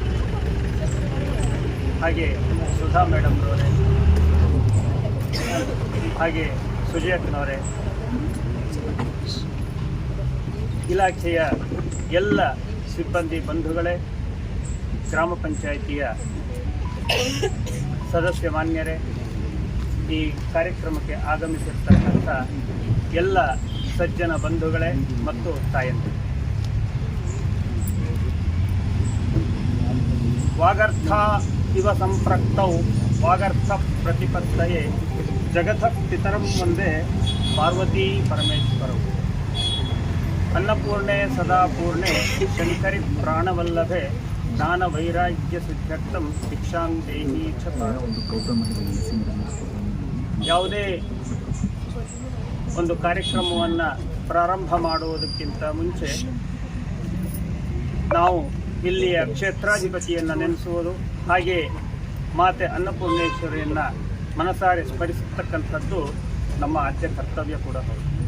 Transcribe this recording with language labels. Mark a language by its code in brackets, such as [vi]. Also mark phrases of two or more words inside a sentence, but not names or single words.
[kn] ಹಾಗೆ ಸುಧಾ ಮೇಡಮ್ರವರೇ, ಹಾಗೆ ಸುಜಯಕ್ಕನವರೇ, ಇಲಾಖೆಯ ಎಲ್ಲ ಸಿಬ್ಬಂದಿ ಬಂಧುಗಳೇ, ಗ್ರಾಮ ಪಂಚಾಯಿತಿಯ ಸದಸ್ಯ ಮಾನ್ಯರೇ, ಈ ಕಾರ್ಯಕ್ರಮಕ್ಕೆ ಆಗಮಿಸಿರ್ತಕ್ಕಂಥ ಎಲ್ಲ ಸಜ್ಜನ ಬಂಧುಗಳೇ ಮತ್ತು ತಾಯಂದಿರು, [sa] ವಾಗರ್ಥ ಇವ ಸಂಪ್ರಕ್ತೌ ವಾಗರ್ಥ ಪ್ರತಿಪತ್ತಯೇ ಜಗತಃ ಪಿತರಂ ಒಂದೇ ಪಾರ್ವತೀ ಪರಮೇಶ್ವರವು ಅನ್ನಪೂರ್ಣೆ ಸದಾಪೂರ್ಣೆ ಶಂಕರಿ ಪ್ರಾಣವಲ್ಲಭೆ ಜ್ಞಾನ ವೈರಾಗ್ಯ ಸಿದ್ಧರ್ಥಂ ಶಿಕ್ಷಾಂ ದೇಹಿ ಚ ಯಾವುದೇ [kn] ಒಂದು ಕಾರ್ಯಕ್ರಮವನ್ನು ಪ್ರಾರಂಭ ಮಾಡುವುದಕ್ಕಿಂತ ಮುಂಚೆ ನಾವು ಇಲ್ಲಿಯ ಕ್ಷೇತ್ರಾಧಿಪತಿಯನ್ನು ನೆನೆಸುವುದು, ಹಾಗೆ ಮಾತೆ ಅನ್ನಪೂರ್ಣೇಶ್ವರಿಯನ್ನು ಮನಸಾರೆ ಸ್ಮರಿಸತಕ್ಕಂಥದ್ದು ನಮ್ಮ ಆದ್ಯ ಕರ್ತವ್ಯ ಕೂಡ ಹೌದು.